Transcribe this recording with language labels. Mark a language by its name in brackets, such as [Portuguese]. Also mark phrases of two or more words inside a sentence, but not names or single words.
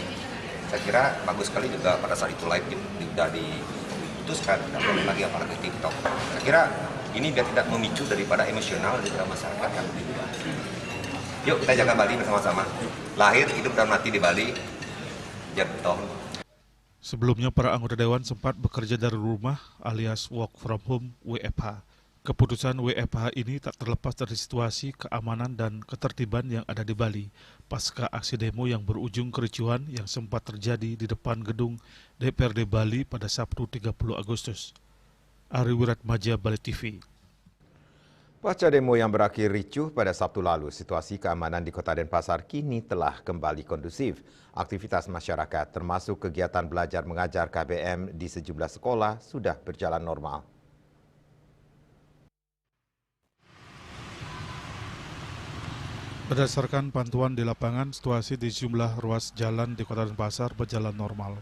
[Indonesian] Saya kira bagus sekali juga pada saat itu live juga diputuskan, tidak boleh lagi apalagi TikTok. Saya kira ini biar tidak memicu daripada emosional di dalam masyarakat kan. Yuk kita jaga Bali bersama-sama. Lahir, hidup, dan mati di Bali. Jabtong. Sebelumnya para anggota Dewan sempat bekerja dari rumah alias [English] work from home [Indonesian] WFH. Keputusan WFH ini tak terlepas dari situasi keamanan dan ketertiban yang ada di Bali pasca aksi demo yang berujung kericuhan yang sempat terjadi di depan gedung DPRD Bali pada Sabtu 30 Agustus. Ari Wiratmaja, Bali TV. Pasca demo yang berakhir ricuh pada Sabtu lalu, situasi keamanan di Kota Denpasar kini telah kembali kondusif. Aktivitas masyarakat termasuk kegiatan belajar mengajar KBM di sejumlah sekolah sudah berjalan normal. Berdasarkan pantauan di lapangan, situasi di sejumlah ruas jalan di Kota Denpasar berjalan normal.